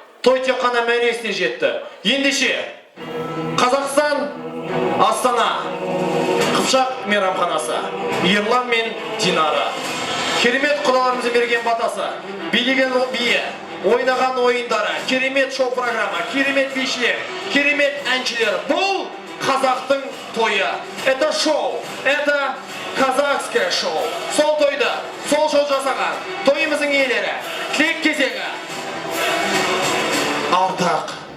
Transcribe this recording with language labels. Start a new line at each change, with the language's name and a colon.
Kazakh: Той тек қана мәресіне жетті. Ендеше Қазақстан Астана Қыпшақ мейрамханасы Ерлан мен Динара керемет құдаларымыздың берген батасы, билеген биі, ойнаған ойындары, керемет шоу программа, керемет бишілер, керемет әншілер. Бұл қазақтың тойы.
Russian: Это шоу, это казахское шоу.
Kazakh: Сол тойды, сол шоу жасаған тойымыздың иелері. Тілек кезеңі. Ардақ